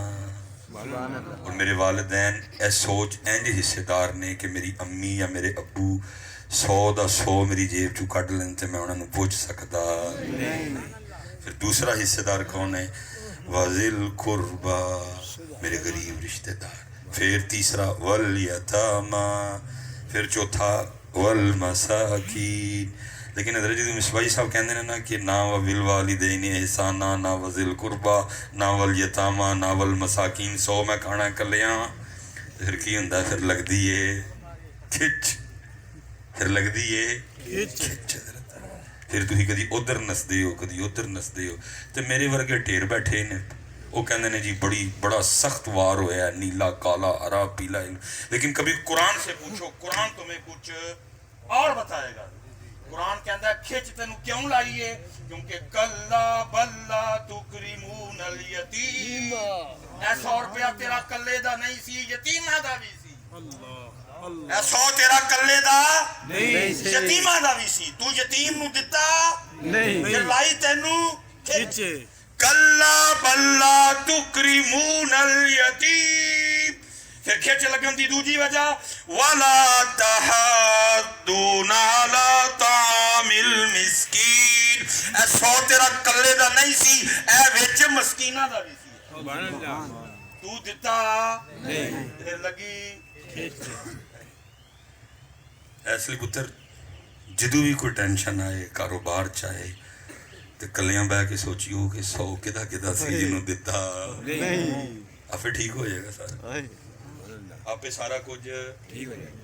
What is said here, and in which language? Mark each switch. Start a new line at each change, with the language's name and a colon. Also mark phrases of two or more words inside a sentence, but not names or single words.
Punjabi: اور میرے والدین اے سوچ اینج حصے دار نے کہ میری امی یا میرے ابو 100 دا 100 میری جیب چو کٹ لیں تے میں انہوں نے پوچھ سکتا نہیں. پھر دوسرا حصے دار کون ہے؟
Arabic: وَذِي الْقُرْبَى
Punjabi: میرے غریب رشتہ دار.
Arabic: پھر تیسرا وَالْيَتَامَى، پھر چوتھا وَالْمَسَاكِينَ.
Punjabi: لیکن حضرت جی مصباحی صاحب کہندے ہیں نا کہ نہ
Arabic: وَبِالْوَالِدَيْنِ إِحْسَانًا،
Punjabi: نہ
Arabic: وَذِي الْقُرْبَى،
Punjabi: نہ وَالْيَتَامَى، نہ وَالْمَسَاكِينَ. 100 میں کھانا کلیاں پھر کی ہوندا ہے؟ پھر لگ دی ہے کھچ، پھر لگ دی ہے کھچ. پھر تھی کدی ادھر نسدے ہو کدی ادھر نسدے ہو. تو میرے ورگے ڈھیر بیٹھے نے وہ کہندے نے جی بڑا سخت وار ہویا ہے، نیلا کالا ہرا پیلا.
Urdu: لیکن کبھی قرآن سے پوچھو، قرآن تمہیں کچھ اور بتائے گا. قرآن کہتا ہے
Punjabi: کھچ تینوں کیوں لائیے؟
Urdu: کیونکہ
Arabic: کلا بلا تکرمون الیتیم.
Punjabi: اے 100 روپیہ تیرا کلے دا نہیں سی، یتیمہ دا بھی سی. اے 100 تیرا کلے دا نہیں سی، یتیمہ دا بھی سی. تو یتیم نو دتا نہیں، پھر لائی تینوں کھچ.
Arabic: کلا بلا تکرمون الیتیم.
Punjabi: پھر کھچ لگی ہوندی دوجی وجہ
Arabic: وَلَا تَحَاضُّونَ عَلَىٰ طَعَامِ الْمِسْكِينِ.
Punjabi: اے 100 تیرا کلے دا نہیں سی، اے وچ مسکینہ دا بھی سی. تو دتا نہیں، پھر لگی ایسے پتر جدو بھی کوئی ٹینشن آئے کاروبار چاہے تو کلیاں بہ کے سوچیو کہ 100 کدا کدا سی جنہوں دیتا نہیں، آپ ٹھیک ہو جائے گا سارا،
Urdu: آپ سارا کچھ ٹھیک ہو جائے گا.